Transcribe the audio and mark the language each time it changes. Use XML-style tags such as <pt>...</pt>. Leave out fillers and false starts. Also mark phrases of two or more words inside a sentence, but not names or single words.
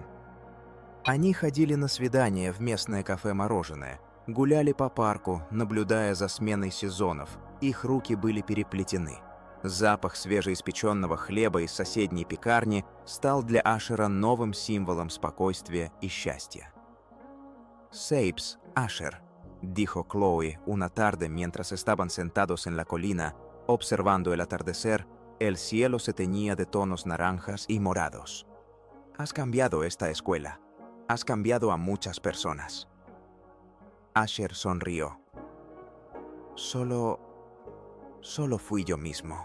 <ru>Они ходили на свидания в местное кафе-мороженое, гуляли по парку, наблюдая за сменой сезонов. Их руки были переплетены. Запах свежеиспеченного хлеба из соседней пекарни стал для Ашера новым символом спокойствия и счастья.</ru> <es>«Sapes, Asher», dijo Chloe una tarde mientras estaban sentados en la colina, observando el atardecer. El cielo se teñía de tonos naranjas y morados. «Has cambiado esta escuela. Has cambiado a muchas personas». Asher sonrió. Solo fui yo mismo.</es>